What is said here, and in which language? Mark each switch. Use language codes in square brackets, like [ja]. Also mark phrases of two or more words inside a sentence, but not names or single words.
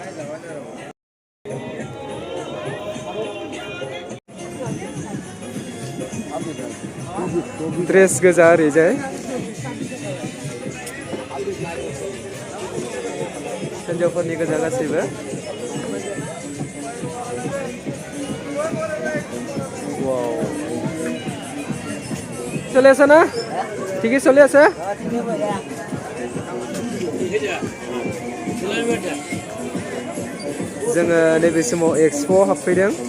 [brx] ड्रेस गोजा ओरैजाय हिन्जावफोरनि गोजा गासैबो [bn] চলে আছে না ঠিকই চলে আছে [brx] जोङो नैबे समाव एक्सप'आव हाबफैदों